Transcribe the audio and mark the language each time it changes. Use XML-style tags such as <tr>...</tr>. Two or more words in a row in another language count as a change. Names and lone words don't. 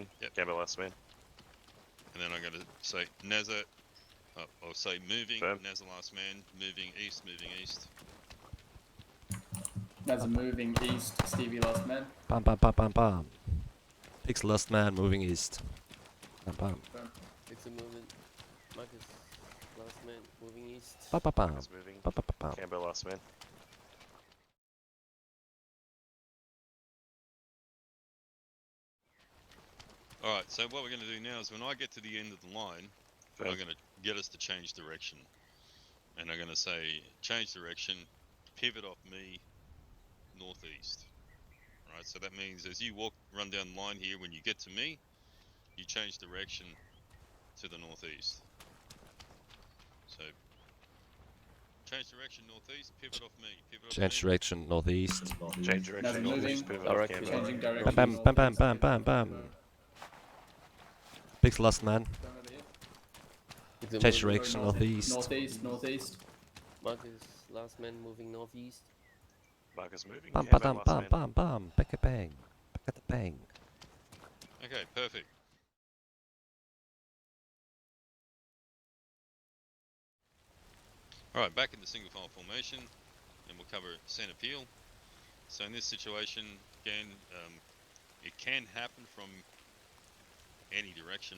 <en>Yep. Cambo last man. and then I'm going to say Nazza, I'll say moving, Firm. Nazza last man, moving east, moving east. Nazza moving east. Stevie last man. Bam, bam, bam, bam, bam. Pixel last man moving east. Bam, bam. Pixel moving. Marcus, last man, moving east. Bam, bam, bam. Marcus moving. Bam, bam, bam, bam. Cambo last man. Alright, so what we're going to do now is when I get to the end of the line, Firm. I'm going to get us to change direction. And I'm going to say, change direction, pivot off me, northeast. Right, so that means as you run down the line here, when you get to me, you change direction to the northeast. So, change direction northeast, pivot off me, pivot off Change me. direction northeast. Change direction. moving. Northeast. Pivot off Direction. Cambo. Changing Bam, direction. bam, bam, bam, bam, bam, bam. Pixel last man. Going over here. Pixel Change moving. direction northeast. Northeast. Marcus, last man, moving northeast. Marcus moving. Bam, Cambo bam, last bam, man. bam, bam. Back a bang. Back at the bang. Okay, perfect. Alright, back in the single file formation, and we'll cover center peel. So in this situation, again, it can happen from any direction.</en>